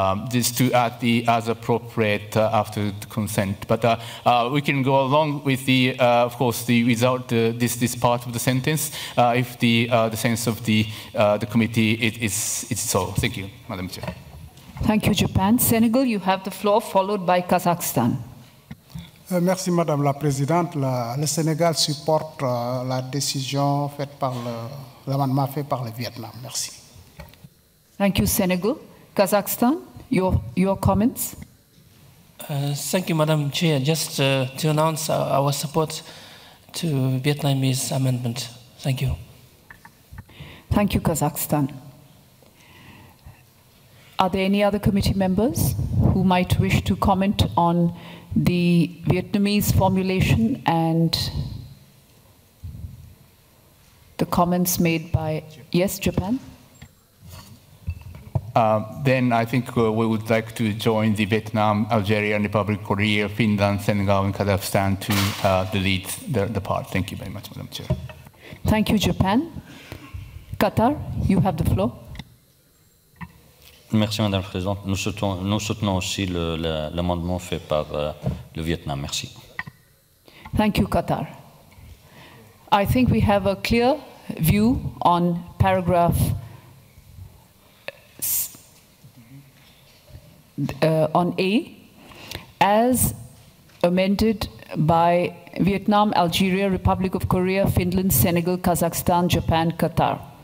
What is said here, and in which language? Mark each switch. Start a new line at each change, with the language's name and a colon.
English: Just to add the as appropriate after the consent, but we can go along with the, of course, without this part of the sentence if the sense of the committee is so. Thank you, Madam Chair. Thank you, Japan. Senegal, you have the floor, followed by Kazakhstan.
French: Merci, Madame la Présidente. Le Sénégal supporte la décision faite par l'amendement fait par le Vietnam. Merci.
English: Thank you, Senegal. Kazakhstan, your comments? Thank you, Madam Chair. Just to announce our support to Vietnamese amendment. Thank you. Thank you, Kazakhstan. Are there any other committee members who might wish to comment on the Vietnamese formulation and the comments made by, yes, Japan? Then I think we would like to join the Vietnam, Algeria, Republic, Korea, Finland, Senegal, and Kazakhstan to lead the part. Thank you very much, Madam Chair. Thank you, Japan. Qatar, you have the floor.
French: Merci, Madame la Présidente. Nous soutenons aussi l'amendement fait par le Vietnam. Merci.
English: Thank you, Qatar. I think we have a clear view on paragraph on A, as amended by Vietnam, Algeria, Republic of Korea, Finland, Senegal, Kazakhstan, Japan, Qatar.